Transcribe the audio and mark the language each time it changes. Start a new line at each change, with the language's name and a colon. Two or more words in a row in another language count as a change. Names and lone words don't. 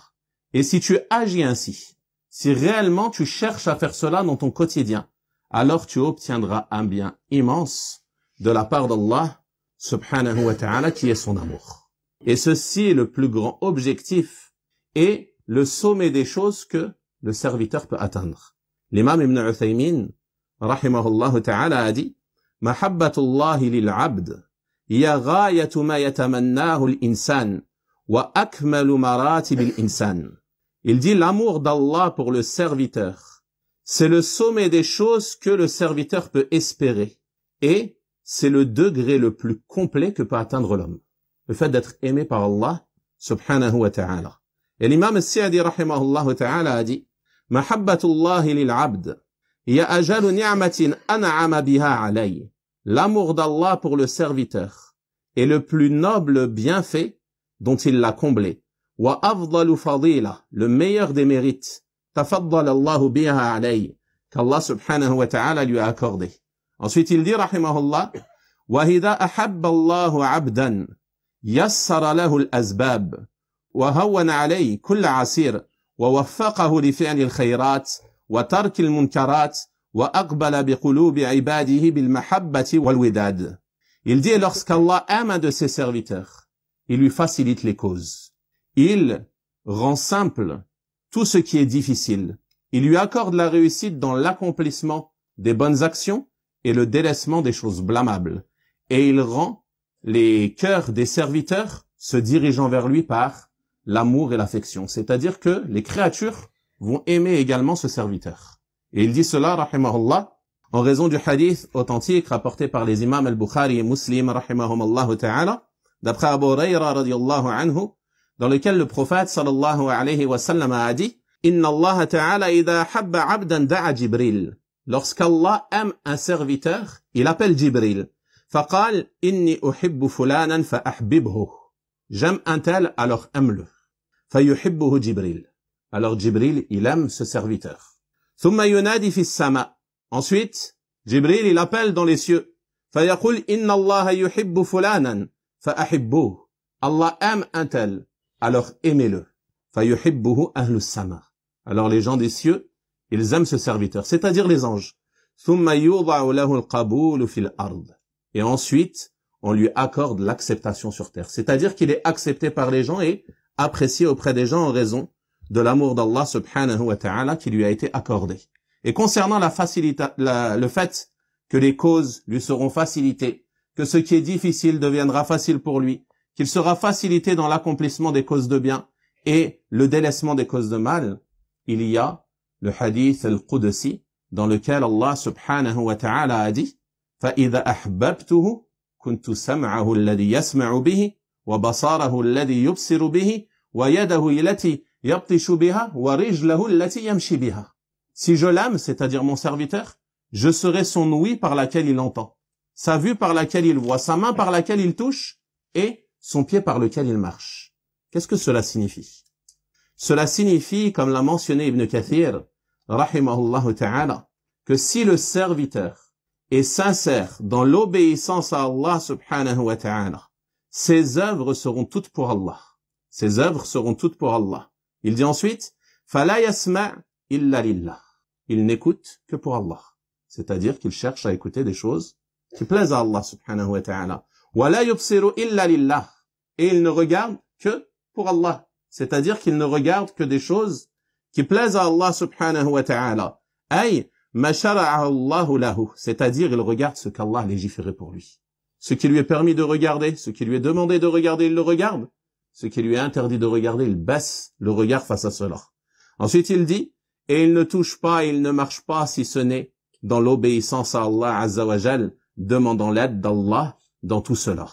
French: Et si tu agis ainsi, si réellement tu cherches à faire cela dans ton quotidien, alors tu obtiendras un bien immense de la part d'Allah
Arabic: سبحانه وتعالى
French: qui est son amour. Et ceci est le plus grand objectif et le sommet des choses que le serviteur peut atteindre.
Arabic: L'imam Ibn Uthaymin, رحمه الله تعالى,
French: a dit «
Arabic: محبة الله للعبد هي غاية ما يتمناه الإنسان, وأكمل مراتب الإنسان.
French: Il dit l'amour d'Allah pour le serviteur, c'est le sommet des choses que le serviteur peut espérer et c'est le degré le plus complet que peut atteindre l'homme. Le fait d'être aimé par Allah
Arabic: سبحانه وتعالى.
French: Et l'imam
Arabic: al-Sa'di رحمه الله تعالى
French: a dit
Arabic: محبة الله للعبد هي أجل نعمة أنعم بها عليه.
French: L'amour d'Allah pour le serviteur est le plus noble bienfait dont il l'a comblé.
Arabic: وأفضل فضيلة,
French: le meilleur des mérites.
Arabic: تفضل الله بها عليه,
French: qu'Allah
Arabic: سبحانه وتعالى
French: lui a accordé. Ensuite il dit
Arabic: رحمه الله وإذا أحب الله عبدا يسر له الأسباب وهون عليه كل عسير ووفقه لفعل الخيرات وترك المنكرات وأقبل بقلوب عباده بالمحبة والوداد.
French: Il dit lorsqu'Allah aime un de ses serviteurs, il lui facilite les causes. Il rend simple tout ce qui est difficile. Il lui accorde la réussite dans l'accomplissement des bonnes actions et le délaissement des choses blâmables. Et il rend les cœurs des serviteurs se dirigeant vers lui par l'amour et l'affection. C'est-à-dire que les créatures vont aimer également ce serviteur. Et il dit cela, rahimahullah, en raison du hadith authentique rapporté par les imams al-Bukhari et Muslim,
Arabic: رحمهما الله تعالى,
French: d'après Abu Hurayra
Arabic: رضي الله عنه,
French: dans lequel le prophète
Arabic: صلى الله عليه وسلم
French: a dit
Arabic: إن الله تعالى إذا أحب عبدا دعا جبريل.
French: Lorsqu'Allah aime un serviteur, il appelle Jibril.
Arabic: فقال إني أحب فلانا فأحببه.
French: J'aime un tel, alors aime-le.
Arabic: فيحبه جبريل.
French: Alors Jibril, il aime ce serviteur.
Arabic: ثم ينادي في السماء.
French: Ensuite, Jibril, il appelle dans les cieux.
Arabic: فيقول إن الله يحب فلانا فأحبوه.
French: Allah aime un tel, alors aimez-le.
Arabic: فيحبه أهل السماء.
French: Alors les gens des cieux, ils aiment ce serviteur, c'est-à-dire les anges.
Arabic: ثم يوضع له القبول في الأرض.
French: Et ensuite, on lui accorde l'acceptation sur terre. C'est-à-dire qu'il est accepté par les gens et apprécié auprès des gens en raison de l'amour d'Allah
Arabic: سبحانه وتعالى
French: qui lui a été accordé. Et concernant la facilité, le fait que les causes lui seront facilitées, que ce qui est difficile deviendra facile pour lui, qu'il sera facilité dans l'accomplissement des causes de bien et le délaissement des causes de mal, il y a le hadith al-Qudsi dans lequel Allah
Arabic: سبحانه وتعالى
French: a dit
Arabic: فَإِذَا أَحْبَبْتُهُ كُنْتُ سَمْعَهُ الَّذِي يَسْمَعُ بِهِ وَبَصَارَهُ الَّذِي يُبْصِرُ بِهِ وَيَدَهُ الَّتِي يَبْطِشُ بِهَا وَرِجْلَهُ الَّتِي يَمْشِي بِهَا.
French: Si je l'aime, c'est-à-dire mon serviteur, je serai son ouïe par laquelle il entend, sa vue par laquelle il voit, sa main par laquelle il touche et son pied par lequel il marche. Qu'est-ce que cela signifie? Cela signifie, comme l'a mentionné Ibn Kathir,
Arabic: رحمه الله تعالى,
French: que si le serviteur est sincère dans l'obéissance à Allah
Arabic: سبحانه وتعالى,
French: ses œuvres seront toutes pour Allah. Ses œuvres seront toutes pour Allah. Il dit ensuite,
Arabic: فَلَا يَسْمَعْ إِلَّا لِلَّهِ.
French: Il n'écoute que pour Allah. C'est-à-dire qu'il cherche à écouter des choses qui plaisent à Allah
Arabic: سبحانه وتعالى. وَلَا يُبْصِرُ إِلَّا لِلَّهِ.
French: Et il ne regarde que pour Allah. C'est-à-dire qu'il ne regarde que des choses qui plaisent à Allah
Arabic: سبحانه وتعالى. أي ما شرعه الله له.
French: C'est-à-dire, il regarde ce qu'Allah a légiféré pour lui. Ce qui lui est permis de regarder, ce qui lui est demandé de regarder, il le regarde. Ce qui lui est interdit de regarder, il baisse le regard face à cela. Ensuite, il dit, et il ne touche pas, il ne marche pas si ce n'est dans l'obéissance à Allah
Arabic: عز وجل,
French: demandant l'aide d'Allah dans tout cela.